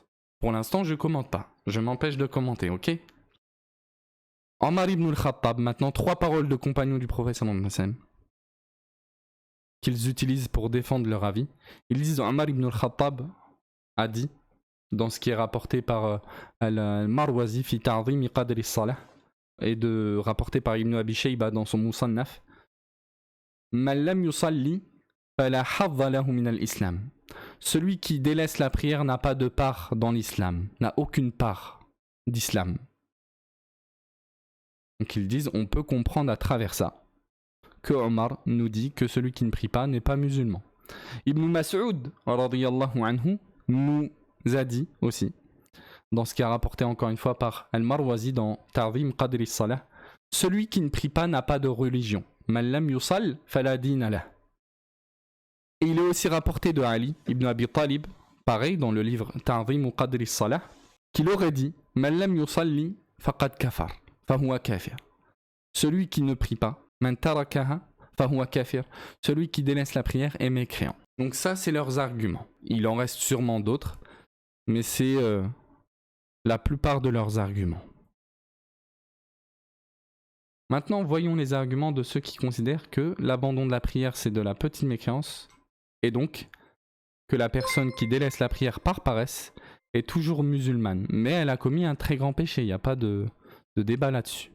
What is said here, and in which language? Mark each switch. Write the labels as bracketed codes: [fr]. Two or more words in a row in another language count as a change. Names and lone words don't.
[fr] Pour l'instant je commente pas, je m'empêche de commenter, ok ? Omar ibn al-Khattab, maintenant 3 paroles de compagnons du prophète [ar] صلى الله عليه وسلم [fr] qu'ils utilisent pour défendre leur avis. Ils disent Omar ibn al-Khattab a dit, dans ce qui est rapporté par al-Marwazi fi ta'zim qadri as-salah et rapporté par Ibn Abi Shayba dans son Musannaf, [ar] من لم يصل فلا حظ له من الإسلام. [fr] Celui qui délaisse la prière n'a pas de part dans l'islam, n'a aucune part d'islam. Donc ils disent, on peut comprendre à travers ça que Omar nous dit que celui qui ne prie pas n'est pas musulman. Ibn Mas'ud [ar] رضي الله عنه [fr] nous a dit aussi, dans ce qui est rapporté encore une fois par Al-Marwazi dans Ta'zim Qadri Salah, celui qui ne prie pas n'a pas de religion. [ar] من لم يصل فلا دين له. [fr] Et il est aussi rapporté de Ali ibn Abi Talib, pareil dans le livre Ta'zim Qadri Salah, qu'il aurait dit [ar] من لم يصل فقد كفر. فهو كافر. [fr] Celui qui ne prie pas, [ar] من تركها فهو كافر. [fr] Celui qui délaisse la prière est mécréant. Donc ça c'est leurs arguments. Il en reste sûrement d'autres, mais c'est la plupart de leurs arguments. Maintenant voyons les arguments de ceux qui considèrent que l'abandon de la prière c'est de la petite mécréance, et donc que la personne qui délaisse la prière par paresse est toujours musulmane, mais elle a commis un très grand péché, il n'y a pas de débat là-dessus.